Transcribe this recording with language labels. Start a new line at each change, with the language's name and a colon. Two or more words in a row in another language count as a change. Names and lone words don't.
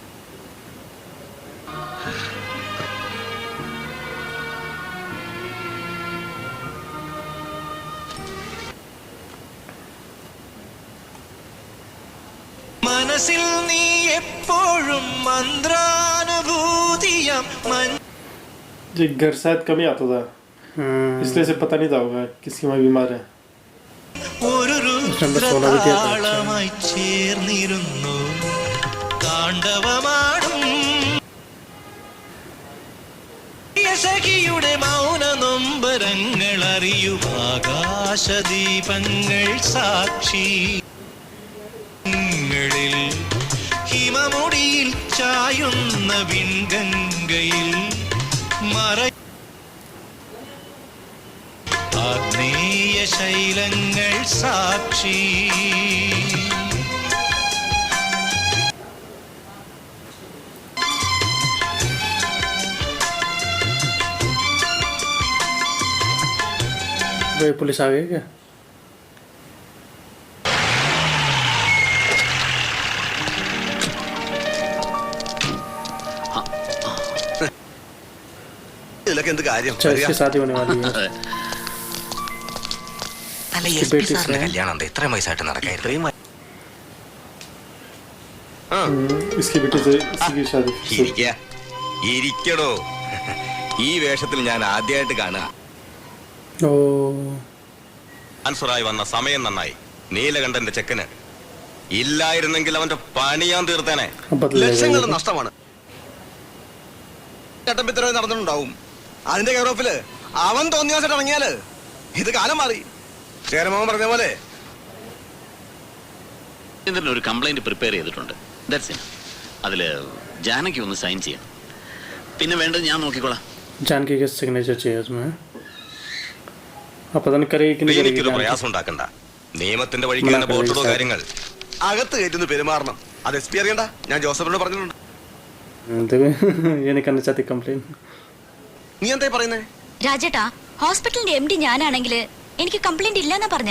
Malayalam: മനസ്സിൽ നീ എപ്പോഴും മന്ത്രാനുഭൂതിയം.
Hindi: ये घर शायद कम ही आता था इसलिए से पता नहीं था होगा किसकी माँ बीमार है.
Malayalam: ഒരു രുദ്രതാളമായി ചേർന്നിരുന്നു താണ്ഡവമാടും സഖിയുടെ മൗന നൊമ്പരങ്ങൾ അറിയൂ ആകാശദീപങ്ങൾ സാക്ഷി. ഹിമമുടിയിൽ ചായുന്ന വിൺഗംഗയിൽ ആഗ്നേയ ശൈലങ്ങൾ സാക്ഷി.
Hindi: पुलिस आ गई क्या?
Malayalam: ഇതിലൊക്കെ എന്ത് കാര്യം?
Hindi: इसकी शादी होने वाली है.
Malayalam: കല്യാണം ഇത്രയും വയസ്സായിട്ട് നടക്കായിരുന്നു.
Hindi: इसकी बेटी से इसी की शादी.
Malayalam: ഇരിക്കടോ, ഈ വേഷത്തിൽ ഞാൻ ആദ്യമായിട്ട് കാണുക. ആൻസറായി വന്ന സമയം നന്നായി. നീലകണ്ഠന്റെ ചെക്കന് ഇല്ലായിരുന്നെങ്കിൽ അവന്റെ പണി ഞാൻ തീർത്തേനെ. ലക്ഷങ്ങൾ നഷ്ടമാണ്. ചട്ടമ്പിത്തരവ് നടന്നിട്ടുണ്ടാവും. അതിന്റെ കെയറോഫില് അവൻ തോന്നിയാസിട്ട് ഇറങ്ങിയാല് ഇത് കാലം മാറി. ചേരമോൻ പറഞ്ഞ പോലെ ഒരു
English: complaint prepare
Malayalam: ചെയ്തിട്ടുണ്ട്. അതില് ജാനകി ഒന്ന് സൈൻ ചെയ്യണം. പിന്നെ വേണ്ടത് ഞാൻ നോക്കിക്കോളാം.
Hindi: जानकी का सिग्नेचर चाहिए उसमें. पता नहीं करेगी कि नहीं करेगी.
Malayalam: പ്രയാസം ഉണ്ടാക്കണ്ട. നിയമത്തിന്റെ വഴിക്ക് തന്നെ പോർട്ടോ കാര്യങ്ങൾ അകത്ത് കയറ്റുന്നു പെരുമാറണം. അത് SP അറിയണ്ട, ഞാൻ ജോസഫിനോട് പറഞ്ഞിട്ടുണ്ട്. എനിക്ക് ചത്തി കംപ്ലൈന്റ്. നീ എന്താ പറയുന്നേ? രാജേട്ടാ, ഹോസ്പിറ്റലിന്റെ MD ഞാനാണെങ്കിൽ എനിക്ക് കംപ്ലൈന്റ് ഇല്ലെന്നാ പറഞ്ഞേ.